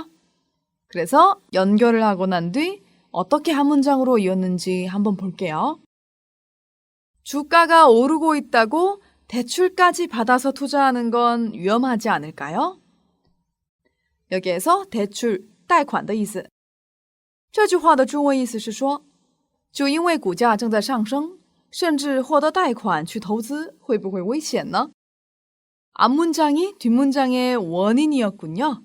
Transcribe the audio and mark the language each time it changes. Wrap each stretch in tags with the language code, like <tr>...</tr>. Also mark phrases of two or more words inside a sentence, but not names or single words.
<ko>그래서 연결을 하고 난 뒤 어떻게 한 문장으로 이었는지 한번 볼게요. 주가가 오르고 있다고 대출까지 받아서 투자하는 건 위험하지 않을까요? 여기에서 대출,</ko> <zh>贷款的意思。这句话的中文意思是说，就因为股价正在上升，甚至获得贷款去投资，会不会危险呢？</zh> <ko>앞문장이 뒷문장의 원인이었군요.</ko>